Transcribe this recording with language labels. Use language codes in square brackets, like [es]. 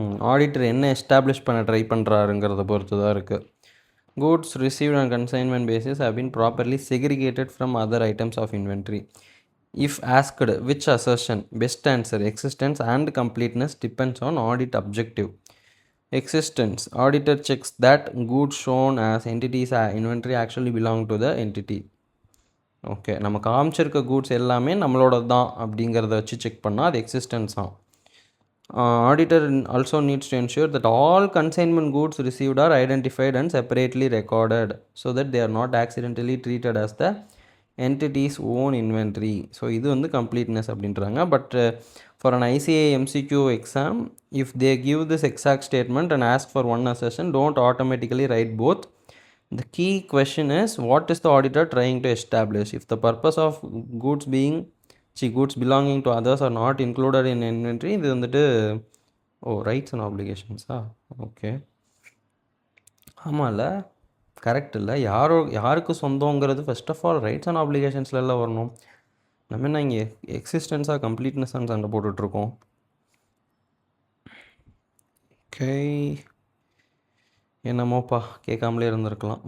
[ta] Auditor என்ன establish பண்ண try பண்ணுறாருங்கிறத பொறுத்து தான் இருக்குது. [en] Goods received on consignment basis have been properly segregated from other items of inventory. If asked which assertion, best answer existence and completeness depends on audit objective. Existence, auditor checks that goods shown as entities inventory actually belong to the entity. [ta] Okay, நம்ம காமிச்சிருக்க goods எல்லாமே நம்மளோட தான் அப்படிங்கிறத வச்சு check பண்ணால் அது existence தான். [en] Auditor also needs to ensure that all consignment goods received are identified and separately recorded so that they are not accidentally treated as the entity's own inventory. [ta] So இது வந்து கம்ப்ளீட்னஸ் அப்படின்றாங்க. [en] But for an ICA MCQ exam, if they give this exact statement and ask for one assertion, don't automatically write both. The key question is, what is the auditor trying to establish? If the purpose of goods belonging to others are not included in inventory, [ta] இது வந்துட்டு [en] Rights and ஆப்ளிகேஷன்ஸா? [ta] Okay, ஆமாம்ல, correct இல்லை. யாருக்கு சொந்தங்கிறது first of all rights and ஆப்ளிகேஷன்ஸில் எல்லாம் வரணும். நம்ம என்ன இங்கே எக்ஸிஸ்டன்ஸாக கம்ப்ளீட்னஸ்ஸான்னு சண்டை போட்டுட்ருக்கோம். ஓகே, என்னமோப்பா, கேட்காமலே இருந்திருக்கலாம்.